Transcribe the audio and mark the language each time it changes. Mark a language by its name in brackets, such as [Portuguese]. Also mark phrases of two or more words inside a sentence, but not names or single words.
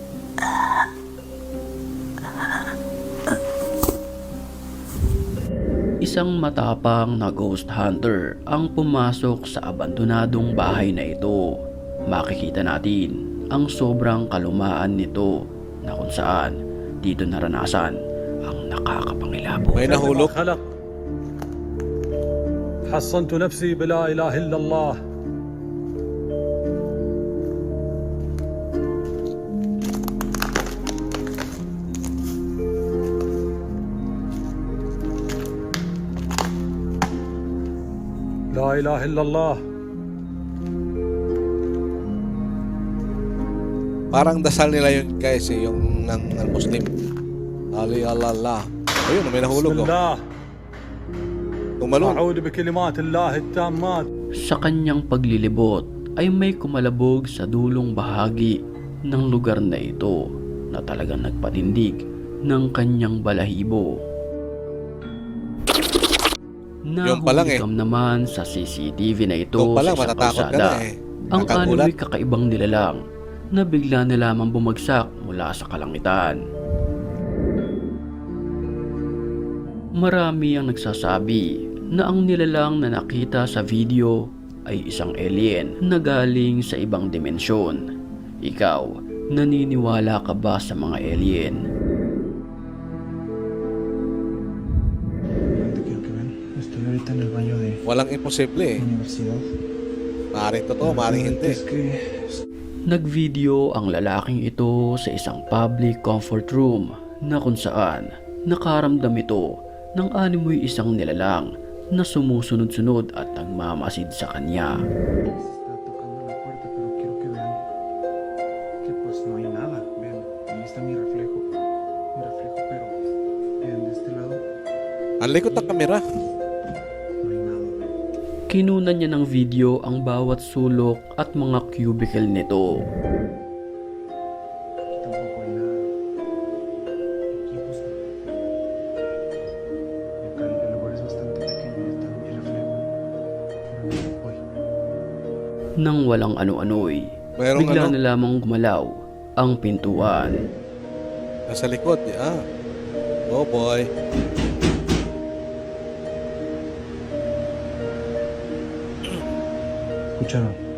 [Filipino] Isang matapang na ghost hunter ang pumasok sa abandonadong bahay na ito. Makikita natin ang sobrang kalumaan nito na kung saan dito naranasan ang nakakapangilabot. May nahulog. [Arabic] خلق حصنت نفسي بلا إله إلا الله لا إله إلا الله. [Filipino] Parang dasal nila yun guys, yung ng Muslim. Ali Allah. Ayun, may nahulog oh. [Arabic] بسم الله [Filipino] Tumalon. [Arabic] أعوذ بكلمات الله التامات. [Filipino] Sa kanyang paglilibot ay may kumalabog sa dulong bahagi ng lugar na ito na talagang nagpatindig ng kanyang balahibo. Yung pa lang eh. Nahulikam naman sa CCTV na ito Yung sa palang isang matatakot ka kalsada. na eh. Ang Nakagulat. animoy kakaibang nilalang na bigla na lamang bumagsak mula sa kalangitan. Marami ang nagsasabi na ang nilalang na nakita sa video ay isang alien na galing sa ibang dimensyon. Ikaw, naniniwala ka ba sa mga alien? [Spanish] No te quiero que vean. Estoy ahorita en el baño de [Filipino] Walang imposible eh. [Spanish] universidad. [Filipino] Maaaring totoo, maaaring hindi. [Spanish] Es que [Filipino] Nagvideo ang lalaking ito sa isang [English] public comfort room [Filipino] na kung saan nakaramdam ito ng animoy isang nilalang na sumusunod-sunod at nagmamasid sa kanya. [Spanish] está tocando la puerta, pero quiero que vean que pues no hay nada. Vean, ahí está mi reflejo, pero de este lado [Filipino] Ang likot ng kamera. [Spanish] no hay nada. [Filipino] Kinunan niya ng video ang bawat sulok at mga cubicle nito. [Spanish] Aquí tampoco hay nada. Aquí pues acá el lugar es bastante pequeño, ahí está mi reflejo. Pero voy. [Filipino] Nang walang ano-ano'y, Mayroong bigla ano, na lamang gumalaw ang pintuan. nasa likod. [English] Oh boy. [Spanish] ¿Escucharon?